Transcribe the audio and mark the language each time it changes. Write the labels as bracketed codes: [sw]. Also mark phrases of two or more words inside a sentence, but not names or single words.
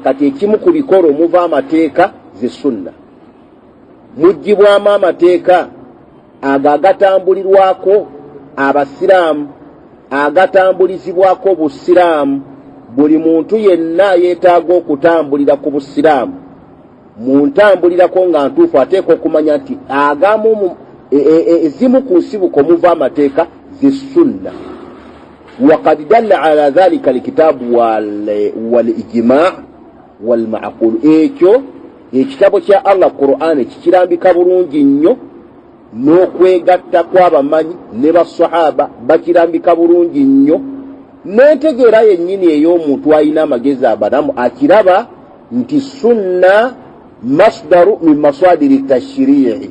[lg] kati ekimu ku bikolo muva amateeka ze sunna, mugibwamu amateeka ago agatambulirwako abasiraamu, agatambulizibwako busiraamu. buli muntu yenna yeetaaga okutambulira ku busiraamu mu ntambulirako nga ntuufu ateeka okumanya nti agamu ezimu ku nsibuko muva amateeka ze sunna. [ar] وقد دل على ذلك الكتاب والإجماع والمعقول. [lg] ekyo ekitabo kya Allah Qur'an kikirambika bulungi nnyo, n'okwegatta kw'abamanyi ne basahaba bakirambika bulungi nnyo, n'entegeera yennyini ey'omuntu alina amagezi abalamu akiraba nti sunna [ar] مصدر من مصادر تشريع.